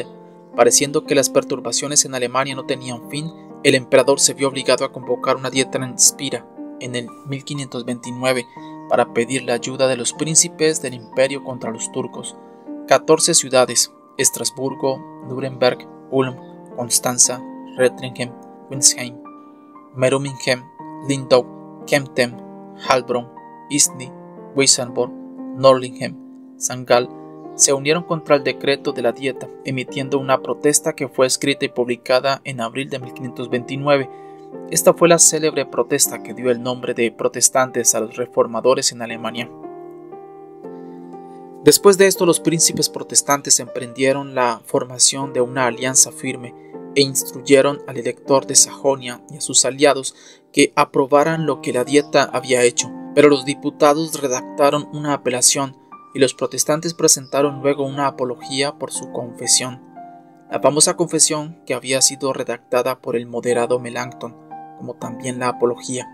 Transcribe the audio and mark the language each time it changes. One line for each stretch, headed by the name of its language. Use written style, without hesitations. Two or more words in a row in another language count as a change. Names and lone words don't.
Spanish: Pareciendo que las perturbaciones en Alemania no tenían fin, el emperador se vio obligado a convocar una dieta en Spira en el 1529 para pedir la ayuda de los príncipes del imperio contra los turcos. 14 ciudades: Estrasburgo, Nuremberg, Ulm, Constanza, Rettingen, Winsheim, Merumingen, Lindau, Kempten, Heilbronn, Isny, Weissenborn, Norlingen, St. Gall, se unieron contra el decreto de la dieta, emitiendo una protesta que fue escrita y publicada en abril de 1529. Esta fue la célebre protesta que dio el nombre de protestantes a los reformadores en Alemania. Después de esto, los príncipes protestantes emprendieron la formación de una alianza firme e instruyeron al elector de Sajonia y a sus aliados que aprobaran lo que la dieta había hecho, pero los diputados redactaron una apelación y los protestantes presentaron luego una apología por su confesión, la famosa confesión que había sido redactada por el moderado Melanchthon, como también la apología.